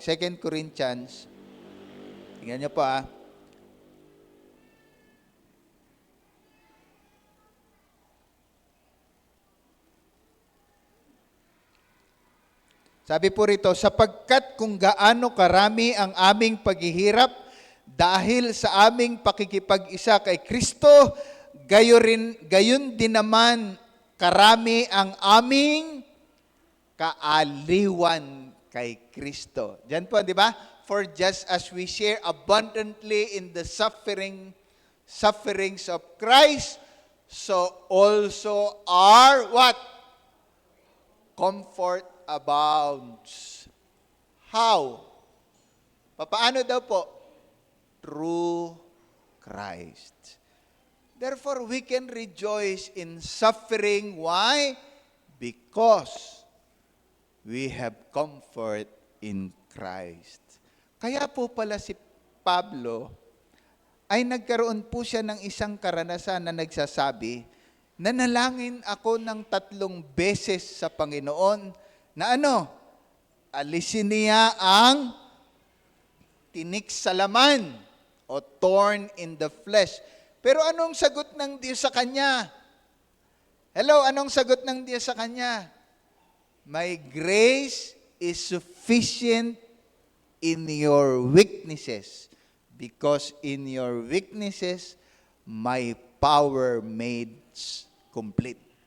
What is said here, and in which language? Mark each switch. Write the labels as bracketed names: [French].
[Filipino] 2 Corinthians, tingnan niyo po Sabi po rito, sapagkat kung gaano karami ang aming paghihirap dahil sa aming pakikipag-isa kay Kristo, gayon din naman karami ang aming kaaliwan kay Kristo. Diyan po, di ba? [English] For just as we share abundantly in the sufferings of Christ, so also our what? Comfort abounds. How? [Filipino] Paano daw po? [English] Through Christ. Therefore, we can rejoice in suffering. Why? Because we have comfort in Christ. [Filipino] Kaya po pala si Pablo ay nagkaroon po siya ng isang karanasan na nagsasabi, nanalangin ako ng 3 beses sa Panginoon na alisin niya ang tinik sa laman o [English] thorn in the flesh. [Filipino] Pero anong sagot ng Diyos sa kanya? Hello, anong sagot ng Diyos sa kanya? [English] My grace is sufficient in your weaknesses, because in your weaknesses, my power made complete.